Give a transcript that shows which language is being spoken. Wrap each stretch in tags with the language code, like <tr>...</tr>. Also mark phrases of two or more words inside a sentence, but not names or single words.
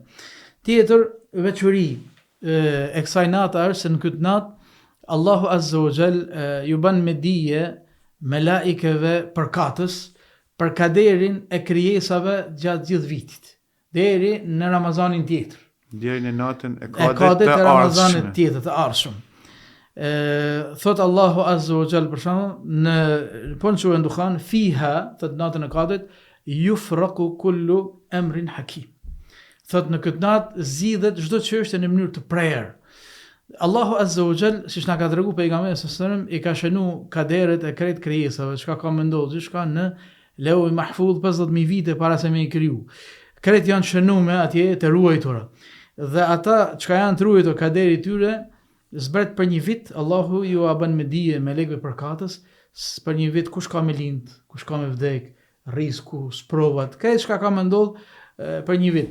<sq>Tjetër veçuri e kësaj nate është se në këtë natë Allahu</sq> <ar>عز وجل</ar> <sq>ju bën me dije melaikeve përkatës për kaderin e krijesave gjatë gjithë vitit, deri në Ramazanin tjetër. Deri në natën e Kadrit të Ramazanit tjetër të ardhshëm. Thot Allahu</sq> <ar>عز وجل</ar> <sq>për shembull në surën Dukhan fiha, thot natën e Kadrit</sq> <ar>يفرق كل أمر حكيم.</ar> <sq>Thot në këtë natë zgjidhet çdo çështje në mënyrë të prerë. Allahu</sq> <ar>عز وجل,</ar> <sq>siç na ka treguar pejgamberi</sq> <ar>صلى الله عليه وسلم,</ar> <sq>i ka shënu kaderet e krejt krijesave, çka ka menduar, gjithçka në Leuhi Mahfudh 50.000 vite para se me i kriju. Krejt janë shënuar atje të ruajtura. Dhe ata çka janë të ruajtur kaderi i tyre zbret për një vit, Allahu ju a bën me dije me lekëve përkatës, për një vit kush ka me lind, kush ka me vdek, risku, sprovat, krejt çka ka me ndodh për një vit.</sq>